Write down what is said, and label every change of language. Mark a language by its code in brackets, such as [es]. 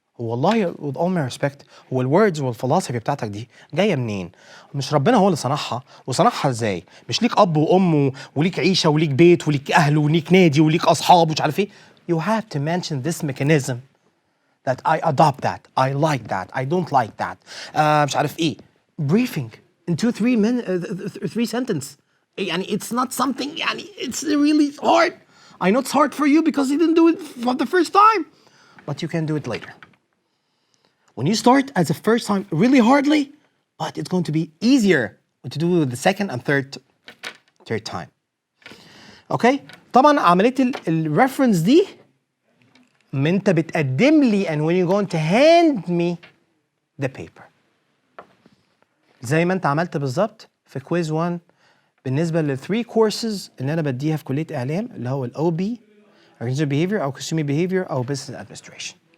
[ar] والله [en] with all my respect [ar] هو الوردز والفلسفه بتاعتك دي جايه منين؟ مش ربنا هو اللي صنعها، وصنعها ازاي؟ مش ليك اب وام وليك عيشه وليك بيت وليك اهل وليك نادي وليك اصحاب ومش عارف ايه. [en] You have to mention this mechanism that I adopt that, I like that, I don't like that. [ar] مش عارف ايه. [en] Briefing in 3 sentence. [ar] يعني [en] it's not something يعني it's really hard. I know it's hard for you because you didn't do it for the first time, but you can do it later. When you start as a first time really hardly, but it's going to be easier to do the second and third time. Okay? [ar] طبعا عملية الريفرنس دي ما انت بتقدم لي [en] and when you're going to hand me the paper. [ar] زي ما انت عملت بالظبط في كويز 1 بالنسبة لل3 courses اللي انا بديها في كلية اعلام اللي هو ال OB Organizational Behavior او Consumer Behavior او Business Administration.